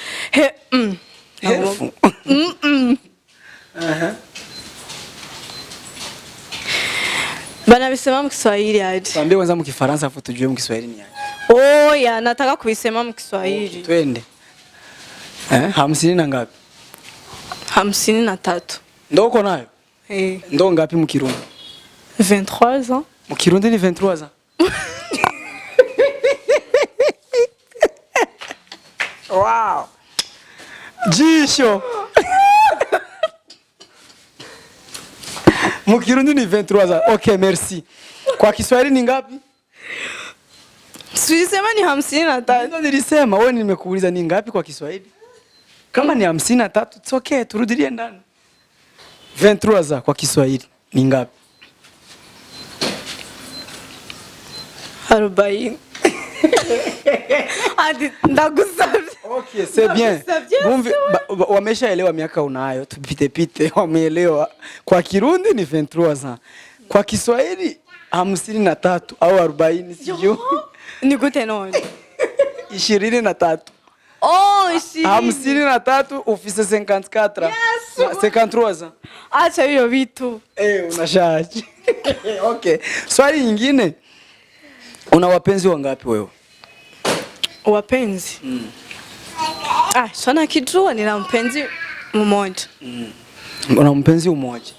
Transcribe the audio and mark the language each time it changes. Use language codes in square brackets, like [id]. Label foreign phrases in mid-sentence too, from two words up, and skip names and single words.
[sw] Bana bisema mu Kiswahili hadi. Tuambie kwanza mu Kifaransa afu tujue mu Kiswahili ni ya nataka kubisema mu Kiswahili. Twende. 50 na ngapi? 53. Ndo uko nayo? Ndo ngapi mu Kirundi? [fr] 23 ans. [sw] Mu Kirundi ni 23 ans. Wow. Jisho. Mu Kirundi ni 23 ans. [fr] Okay, merci. [sw] Kwa Kiswahili ni ngapi? Sisema ni 53. Ndio nilisema, wewe nimekuuliza ni ngapi kwa Kiswahili? Kama ni 53, [en] it's okay, [sw] turudilie ndani. 23 ans kwa Kiswahili ni ngapi? 40. [rn] Hadi ndagusabye. [fr] Okay, c'est bien. [sw] Wameshaelewa miaka unayo, tupite wameelewa. Kwa Kirundi ni 23 ans. Kwa Kiswahili 53 au 40 sijui. [rn] Ni gute none? 23. Oh, 53 ufise 54. Yes. [fr] 53 ans. [sw] Acha hiyo vitu. Unashaje. Okay. Swali nyingine. Una wapenzi wangapi wewe? Wapenzi? Sana kijua nina mpenzi mmoja. Una mpenzi mmoja?